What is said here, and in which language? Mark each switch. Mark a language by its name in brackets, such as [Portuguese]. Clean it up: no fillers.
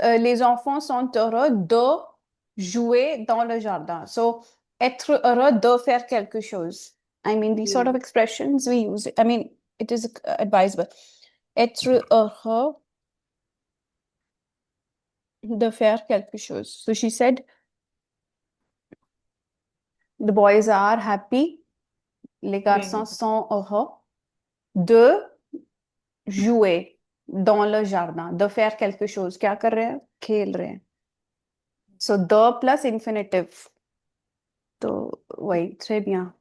[French] Les enfants sont heureux de jouer dans le jardin. So, être heureux de faire quelque chose. [English] I mean, these sort of [French] Oui, [English] expressions we use. I mean, it is advisable. [French] Être heureux de faire quelque chose. [English] So she said, the boys are happy. [French] Les garçons [English] playing. [French] sont heureux de jouer dans le jardin. De faire quelque chose. [Hindi] क्या कर रहे हैं? खेल रहे हैं. [English] So, the plus infinitive. [Hindi] तो वही [French] très bien.